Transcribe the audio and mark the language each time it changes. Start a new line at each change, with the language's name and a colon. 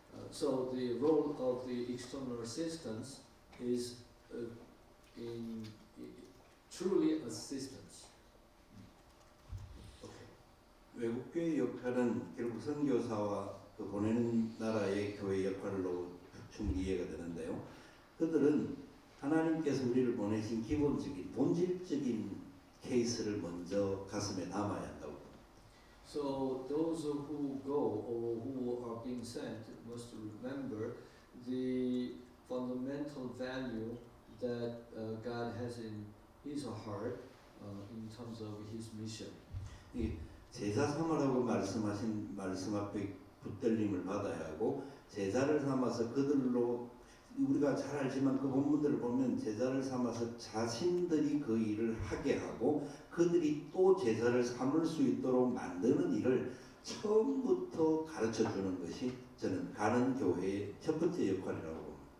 English: So the role of the external assistance is in truly assistance. Okay.
Korean: 외국교회 역할은 결국 선교사와 그 보내는 나라의 교회 역할로 충분히 이해가 되는데요. 그들은 하나님께서 우리를 보내신 기본적인 본질적인 케이스를 먼저 가슴에 담아야 한다고 봅니다.
English: So those who go or who are being sent must remember the fundamental value that God has in His heart in terms of His mission.
Korean: 이 제자 삼으라고 말씀하신 말씀 앞에 붙들림을 받아야 하고 제자를 삼아서 그들로 우리가 잘 알지만 그 본문들을 보면 제자를 삼아서 자신들이 그 일을 하게 하고 그들이 또 제자를 삼을 수 있도록 만드는 일을 처음부터 가르쳐 주는 것이 저는 가는 교회의 첫 번째 역할이라고 봅니다.